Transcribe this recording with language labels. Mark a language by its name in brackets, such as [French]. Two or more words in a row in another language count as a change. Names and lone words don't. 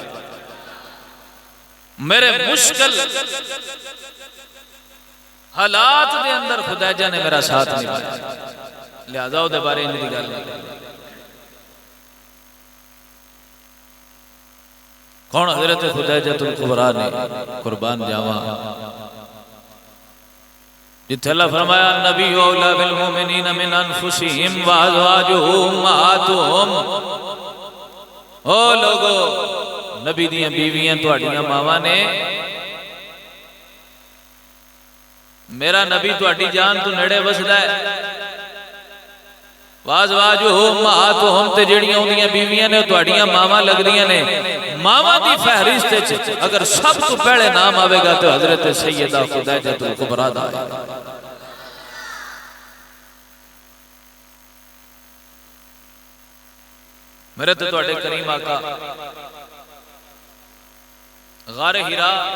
[Punjabi] میرے مشکل حالات دے اندر خدیجہ نے میرا ساتھ نبھایا. لہذا او دے بارے ان دی گل نہیں. کون حضرت خدیجہ الکبریٰ نے قربان جاواں جتھے اللہ فرمایا [Arabic] نبی اولا بالمومنین من انفسہم وازواجہ امہاتہم. [Punjabi] او لوگو نبی دیاں بیویاں تواڈیاں ماواں نے میرا نبی تہاڈی جان تو نیڑے وسدا ہے [Arabic] وازواجہم امہاتہم [Punjabi] تے جڑیاں اودیاں بیویاں نے تہاڈیاں ماواں لگدیاں نے ماواں دی فہرست وچ اگر سب تو پہلے نام آوے گا تو حضرت سیدہ خدیجہ الکبریٰ دا ہے میرے تو تہاڈے کریم آقا غار ہیرا